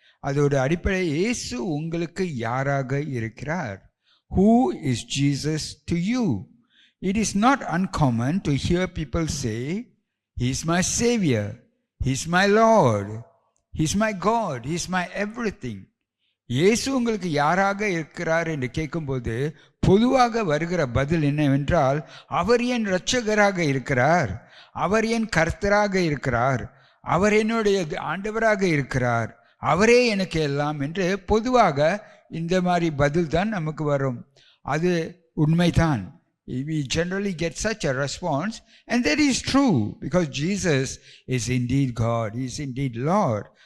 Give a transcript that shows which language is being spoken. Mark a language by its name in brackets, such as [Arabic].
[Tamil] அதோட அடிப்படை, இயேசு உங்களுக்கு யாராக இருக்கிறார்? [English] Who is Jesus to you? It is not uncommon to hear people say, He is my Savior, He is my Lord, He is my God, He is my everything. [Tamil] இயேசு உங்களுக்கு யாராக இருக்கிறார் என்று கேட்கும்போது பொதுவாக வருகிற பதில் என்னவென்றால், அவர் என் இரட்சகராக இருக்கிறார், அவர் என் கர்த்தராக இருக்கிறார், அவர் என்னுடைய ஆண்டவராக இருக்கிறார், அவரே எனக்கு எல்லாம் என்று பொதுவாக இந்த மாதிரி பதில் தான் நமக்கு வரும். அது உண்மைதான். [English] We generally get such a response, and that is true because Jesus is indeed God, He is indeed Lord.